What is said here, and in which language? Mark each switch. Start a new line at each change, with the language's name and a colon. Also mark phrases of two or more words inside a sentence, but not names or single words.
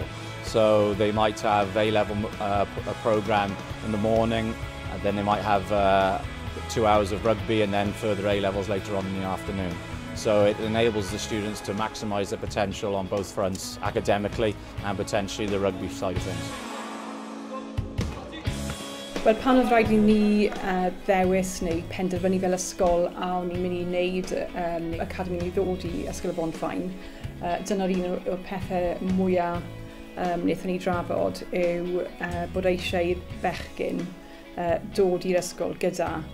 English: So they might have A-level programme in the morning, and then they might have 2 hours of rugby and then further A-levels later on in the afternoon. So it enables the students to maximise their potential on both fronts, academically and potentially the rugby side of things.
Welsh: Wel, pan oedd rhaid i ni ddewis neu penderfynu fel ysgol a o'n i'n mynd i wneud academi i ddod i Ysgol y Bonfain, dyna'r un o'r pethau mwyaf wnaethon ni drafod yw bod eisiau i'r bechgyn dod i'r ysgol gyda